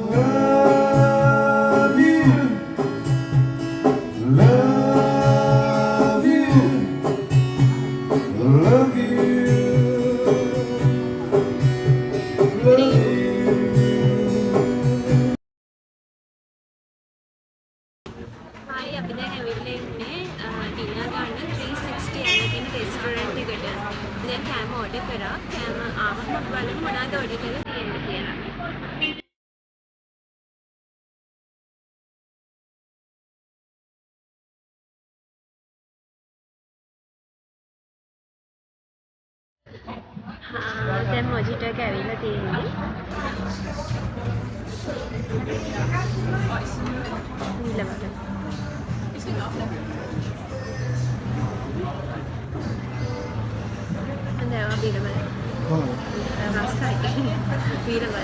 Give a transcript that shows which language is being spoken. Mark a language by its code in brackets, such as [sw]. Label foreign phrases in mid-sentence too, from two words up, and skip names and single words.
[en] love you, love you, love you, love you. Hi, [si] අපි දැන් ඇවිල්ලා ඉන්නේ ඩිනර් ගන්න 360 යන රෙස්ටෝරන්ට් එකට. දැන් කෑම ඕඩර් කරා. කෑම ආවම අපි බලමු මොනවද ඕඩර් කරලා තියෙන්නේ කියලා. දැන් මොජිටෝ එක ඇවිල්ලා තියෙන්නේ. [it] ඊළඟට Andiamo a Birman. Sai, Birman.